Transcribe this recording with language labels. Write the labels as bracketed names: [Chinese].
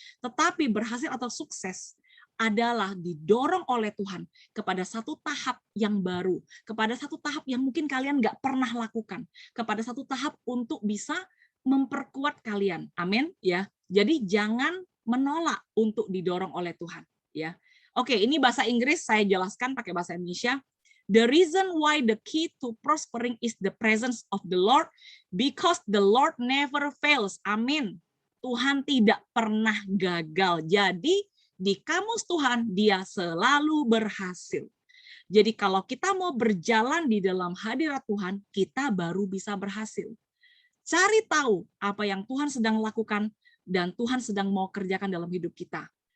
[Indonesian] Tetapi berhasil atau sukses adalah didorong oleh Tuhan kepada satu tahap yang baru, kepada satu tahap yang mungkin kalian nggak pernah lakukan, kepada satu tahap untuk bisa memperkuat kalian. Amin ya. Jadi jangan menolak untuk didorong oleh Tuhan ya. Oke, ini bahasa Inggris, saya jelaskan pakai bahasa Indonesia. [English] The reason why the key to prospering is the presence of the Lord, because the Lord never fails. [Indonesian] Amin. Tuhan tidak pernah gagal. Jadi di kamus Tuhan dia selalu berhasil. Jadi kalau kita mau berjalan di dalam hadirat Tuhan, kita baru bisa berhasil. Cari tahu apa yang Tuhan sedang lakukan dan Tuhan sedang mau kerjakan dalam hidup kita.